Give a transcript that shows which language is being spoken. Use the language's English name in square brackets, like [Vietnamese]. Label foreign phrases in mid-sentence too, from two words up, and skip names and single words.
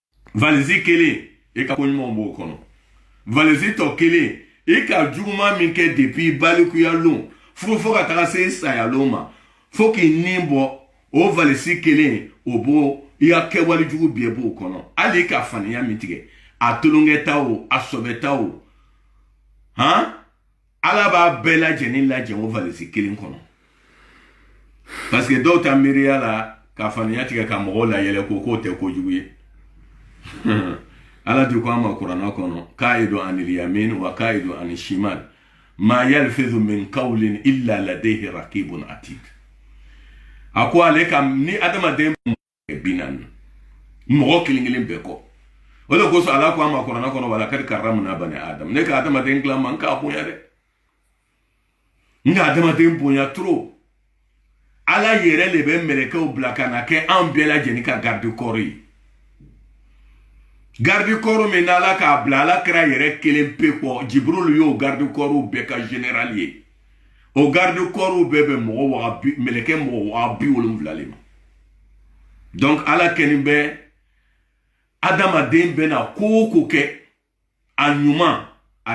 [Bambara] valisi kelen e ka ko ɲumanw b'o kɔnɔ valisi tɔ kelen e ka juguman min kɛ depuis balikuya lon fo ka taga se sayalon ma fo k'i nin bɔ o valisi kelen o b'o i ka kɛwale jugu bɛɛ b'o kɔnɔ hali ka faniya min tigɛ a tolonkɛta o a sɔbɛta o han ala b'a bɛɛ lajɛlen lajɛ o valisi kelen kɔnɔ [French] parce que [Bambara] dɔw ta miiriya la ka faniya tigɛ ka mɔgɔw la yɛlɛ ko k'o tɛ kojugu ye ala di ko an ma kuranna kɔnɔ [Arabic] قعيد عن اليمين وقعيد عن الشمال ما يلفظ من قول إلا لديه رقيب عتيد [Bambara] a ko ale ka ni adamaden binan mɔgɔ kelen bɛɛ kɔ o de kosɔn ala ko an ma kuranna kɔnɔ [Arabic] ولقد كرمنا بني آدم [Bambara] ne ka adamaden dilan man k'a bonya dɛ n ka adamaden bonya trop ala yɛrɛ de bɛ mɛlɛkɛw bila ka na kɛ an bɛɛ lajɛlen ka [French] garde corps [Bambara] ye [French] garde corps [Bambara] min n'ala k'a bila ala kɛra yɛrɛ kelen pe kɔ jibril y'o [French] garde corps [Bambara] bɛɛ ka général ye o [French] garde corps [Bambara] bɛɛ bɛ mɛlɛkɛ mɔgɔ 70,000 le ma donc ala kɛnin bɛ adamaden bɛ na ko o ko kɛ a ɲuman a